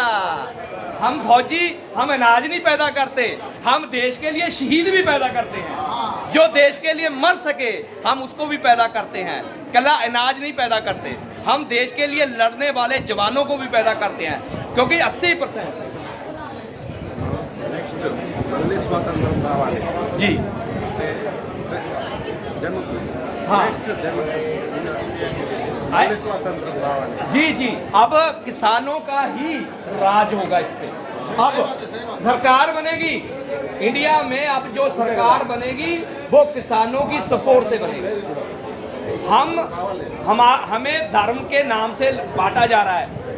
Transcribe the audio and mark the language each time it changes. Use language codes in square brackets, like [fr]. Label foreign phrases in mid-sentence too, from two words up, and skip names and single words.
[hi] हम फौजी, हम अनाज नहीं पैदा करते, हम देश के लिए शहीद भी पैदा करते हैं। जो देश के लिए मर सके हम उसको भी पैदा करते हैं। कला अनाज नहीं पैदा करते, हम देश के लिए लड़ने वाले जवानों को भी पैदा करते हैं, क्योंकि 80% [te] మళ్ళీ స్వాతంత్రం కావాలి [hi] जी हाँ [te] మళ్ళీ స్వాతంత్రం కావాలి [hi] जी जी अब किसानों का ही राज होगा इस पे। अब सरकार बनेगी इंडिया में, अब जो सरकार बनेगी वो किसानों की सपोर्ट से बनेगी। हमें धर्म के नाम से बांटा जा रहा है।